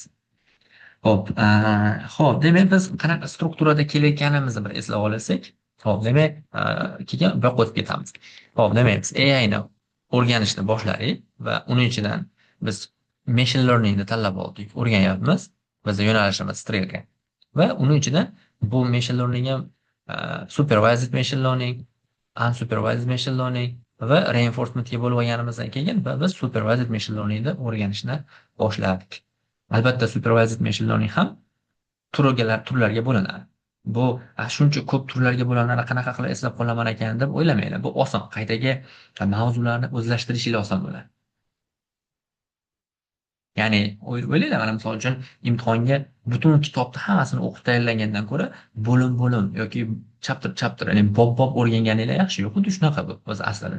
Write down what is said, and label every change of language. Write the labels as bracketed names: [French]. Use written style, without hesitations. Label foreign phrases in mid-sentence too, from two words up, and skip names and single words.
[Uzbek] Xo'p, demak biz qanaqa strukturada kelayotganimizni bir eslab olsak, Ho'p, demak, keyin bu yoqqa o'tib ketamiz. Ho'p, demak, biz AI ni o'rganishni boshladik va uning ichidan biz [English] machine learning [Uzbek] ni tanlab oldik, o'rganyapmiz. Bizning yo'nalishimiz strelka. Va uning ichida bu [English] machine learning [Uzbek] ham [English] supervised machine learning, unsupervised machine learning [Uzbek] va reinforcementga bo'lib olganimizdan keyin biz [English] supervised machine learning [Uzbek] ni o'rganishni boshladik. Albatta, [English] supervised machine learning [Uzbek] ham turlarga bo'linadi. Bu shuncha ko'p turlarga bo'linadi, qanaqa qilib eslab qolaman ekan deb o'ylamanglar. Bu oson. Qaytaga mavzularni o'zlashtirishingiz oson bo'ladi. Ya'ni o'ylanglar, mana misol uchun imtihonga butun kitobni hammasini o'qib tayyorlagandan ko'ra bo'lim-bo'lim yoki chapter, ya'ni bob-bob o'rganganinglar yaxshi-yu, xuddi shunaqa bu o'zi aslida.